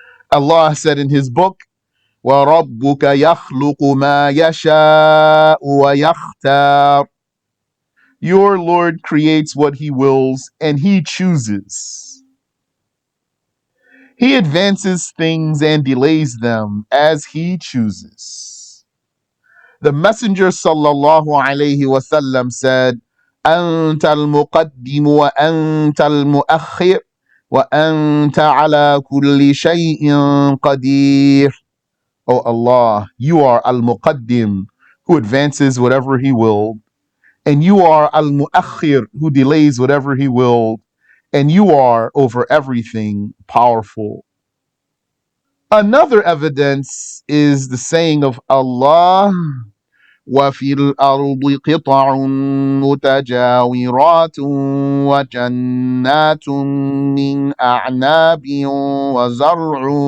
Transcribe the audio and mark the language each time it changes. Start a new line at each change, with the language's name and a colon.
English: Allah said in his book,
Arabic: وَرَبُّكَ يَخْلُقُ مَا يَشَاءُ وَيَخْتَارُ.
English: Your Lord creates what he wills and he chooses. He advances things and delays them as he chooses. The Messenger sallallahu alayhi wasallam said,
Arabic: أنت المقدم وأنت المؤخر وأنت على كل شيء قدير.
English: O Allah, you are Al-Muqaddim, who advances whatever he will, and you are Al-Mu'akhir, who delays whatever he will, and you are over everything powerful. Another evidence is the saying of Allah,
Arabic: وَفِي الْأَرْضِ قِطَعٌ مُتَجَاوِرَاتٌ وَجَنَّاتٌ مِّنْ أَعْنَابٍ وَزَرْعٌ